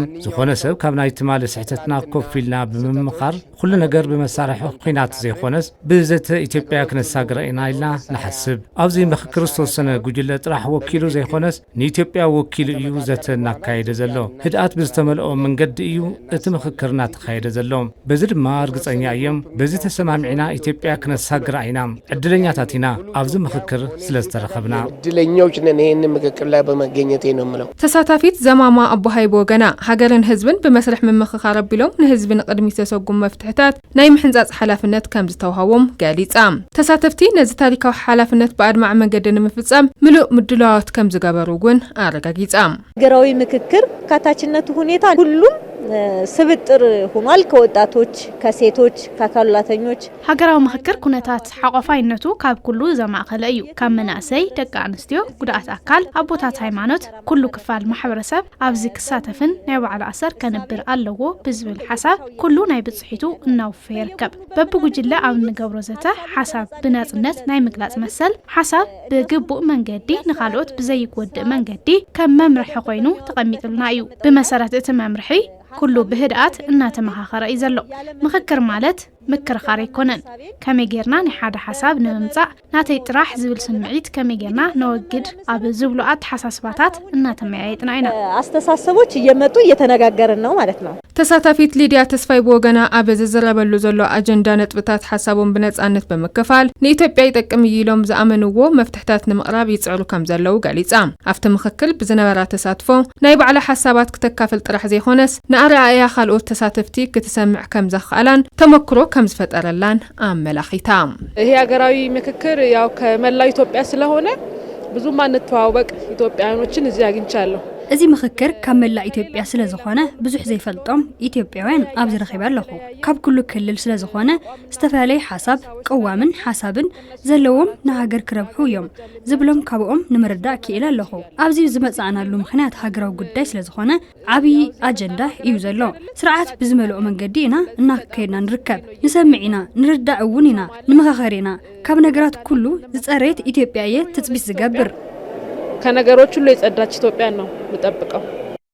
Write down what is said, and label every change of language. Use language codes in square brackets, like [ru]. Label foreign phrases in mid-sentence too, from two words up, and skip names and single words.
[ti] ዝኾነ ሰብ ካብ ናይ ትማለ ስሕተትና ኮፊልና ብምምኻር ኩሉ ነገር ብመሳርሒ ኩናት ዘይኾነስ ብዘተ ኢትዮጵያ ክነሳግረ ኢና ኢልና ንሓስብ ኣብዚ ምክክር ዝተወሰነ ጉጅለ ጥራሕ ወኪሉ ዘይኾነስ ንኢትዮጵያ ወኪሉ እዩ ዘተ እናካየደ ዘሎ ህድኣት ብዝተመልኦ መንገዲ እዩ እቲ ምክክር እናተካየደ ዘሎ በዚ ድማ እርግጸኛ እዮም በዚ ተሰማሚዕና ኢትዮጵያ ክነሳግረ ኢና ዕድለኛታት ኢና ኣብዚ ምክክር ስለዝተረኸብና [am] ዕድለኞች ነን ይህን ምክክር ላይ በመገኘቴ ነው የምለው [ti] ተሳታፊት ዘማማ ኣቦሃይቦ ገና ሃገርን ህዝብን ብመስርሕ ምምኽኻር ኣቢሎም ንህዝቢ ንቅድሚት ዘሰጉም መፍትሕታት ናይ ምሕንጻጽ ሓላፍነት ከም ዝተውሃቦም ገሊጻ ተሳተፍቲ ነዚ ታሪካዊ ሓላፍነት በኣድማዕ መንገዲ ንምፍጻም ምሉእ ምድላዋት ከም ዝገበሩ ግን ኣረጋጊጻ [am] ሃገራዊ ምክክር ካታችነቱ ሁኔታ ሁሉም ስብጥር ሆኗል ከወጣቶች ከሴቶች ከአካላተኞች [ti] ሃገራዊ ምክክር ኩነታት ሓቆፋይነቱ ካብ ኩሉ ዘማእከለ እዩ ካብ መናእሰይ ደቂ ኣንስትዮ ጉዳኣት ኣካል ኣቦታት ሃይማኖት ኩሉ ክፋል ማሕበረሰብ ኣብዚ ክሳተፍን ናይ ባዕሉ ኣሰር ከነብር ኣለዎ ብዝብል ሓሳብ ኩሉ ናይ ብጽሒቱ እናውፈ ይርከብ በብጉጅለ ኣብ ንገብሮ ዘተ ሓሳብ ብናጽነት ናይ ምግላጽ መሰል ሓሳብ ብግቡእ መንገዲ ንኻልኦት ብዘይጎድእ መንገዲ ከም መምርሒ ኮይኑ ተቐሚጥልና እዩ ብመሰረት እቲ መምርሒ ኩሉ ብህድኣት እናተመኻኸረ እዩ ዘሎ ምክክር ማለት ምክርኻር ይኮነን ከመይ ጌርና ንሓደ ሓሳብ ንምምጻእ ናተይ ጥራሕ ዝብል ስምዒት ከመይ ጌርና ነወግድ ኣብ ዝብሉኣት ሓሳስባታት እናተመያየጥና ኢና [am] አስተሳሰቦች እየመጡ እየተነጋገርን ነው ማለት ነው [ti] ተሳታፊት ሊድያ ተስፋይ ቦገና ኣብ ዝዝረበሉ ዘሎ አጀንዳ ነጥብታት ሓሳቦም ብነጻነት በመከፋል ንኢትዮጵያ ይጠቅም ኢሎም ዝኣመንዎ መፍትሕታት ንምቕራብ ይጽዕሩ ከም ዘለዉ ገሊጻ ኣብቲ ምክክር ብዝነበራ ተሳትፎ ናይ ባዕላ ሓሳባት ክተካፈል ጥራሕ ዘይኾነስ ንኣርኣያ ካልኦት ተሳተፍቲ ክትሰምዕ ከም ዘኽኣላን ተመክሮ ከም ዝፈጠረላን ኣመላኺታ [am] ይሄ ሃገራዊ ምክክር ያው ከመላው ኢትዮጵያ ስለሆነ ብዙ ማንተዋወቅ ኢትዮጵያውያኖችን እዚህ አግኝቻለሁ [ti] እዚ ምክክር ካብ መላእ ኢትዮጵያ ስለዝኾነ ብዙሕ ዘይፈልጦም ኢትዮጵያውያን ኣብ ዝረኸበ ኣለኹ ካብ ኩሉ ክልል ስለዝኾነ ዝተፈላለዩ ሓሳብ ቅዋምን ሓሳብን ዘለዎም ንሃገር ክረብሑ እዮም ዝብሎም ካብኦም ንምርዳእ ክኢል ኣለኹ ኣብዚ ዝመጻእናሉ ምኽንያት ሃገራዊ ጉዳይ ስለዝኾነ ዓብይ ኣጀንዳ እዩ ዘሎ ስርዓት ብዝመልኦ መንገዲ ኢና እናከይድና ንርከብ ንሰምዕ ኢና ንርዳእ እውን ኢና ንምኽኻር ኢና ካብ ነገራት ኩሉ ዝጸረየት ኢትዮጵያ እየ ትጽቢት ዝገብር [am] ከነገሮች ሁሉ የጸዳች ኢትዮጵያ ነው ምጠብቀው